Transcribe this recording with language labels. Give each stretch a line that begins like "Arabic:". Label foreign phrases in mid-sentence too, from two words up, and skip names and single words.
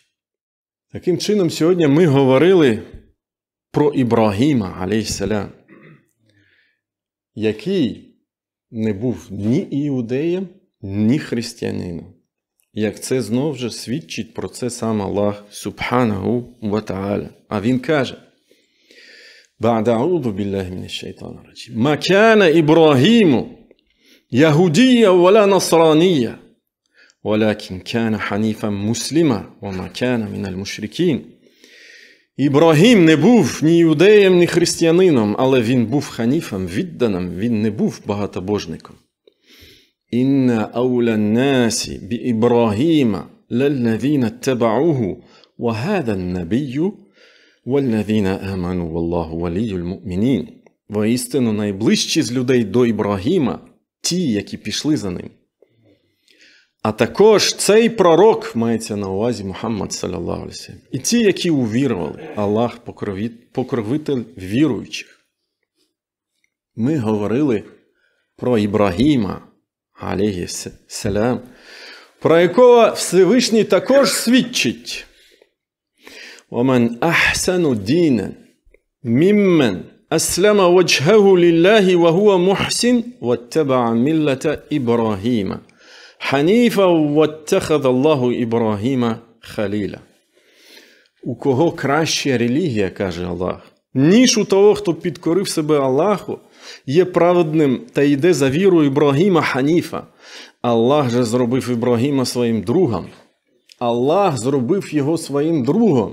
Ukrainian: Таким чином, сьогодні ми говорили про Ібрагіма, алейхіссалям, який не був ні іудеєм, ні християнином. Як це знову ж свідчить про це сам
Arabic: الله سبحانه وتعالى.
Ukrainian: А він каже,
Arabic: «بعد أعوذ بالله من الشيطان الرجيم. ما كان إبراهيم يهوديا ولا نصرانيا, ولكن كان حنيفا مسلما وما كان من المشركين.
Ukrainian: Ібрагім не був ні юдеєм, ні християнином, але він був ханіфом, відданим, він не був багатобожником.
Arabic: «إن أولى الناس بإبراهيم للذين اتبعوه وهذا النبي والذين آمنوا والله ولي المؤمنين».
Ukrainian: Воістину найближчі з людей до Ібрагіма ті, які пішли за ним. А також цей пророк, мається на увазі Мухаммад,
Arabic: صلى الله عليه وسلم,
Ukrainian: і ті, які увірували, Аллах покровитель віруючих. Ми говорили про Ібрагіма,
Arabic: عليه السلام,
Ukrainian: про якого Всевишній також свідчить.
Arabic: وَمَنْ أَحْسَنُ دِينًا مِمَّنْ أَسْلَمَ وَجْهَهُ لِلَّهِ وَهُوَ مُحْسِنٌ وَاتَّبَعَ مِلَّةَ إِبْرَاهِيمَ حَنِيفًا وَاتَّخَذَ اللَّهُ إِبْرَاهِيمَ خَلِيلًا.
Ukrainian: У кого краща релігія, каже Аллах, ніж у того, хто підкорив себе Аллаху, є праведним та йде за вірою Ібрагіма Ханіфа. Аллах же зробив Ібрагіма своїм другом. Аллах зробив його своїм другом.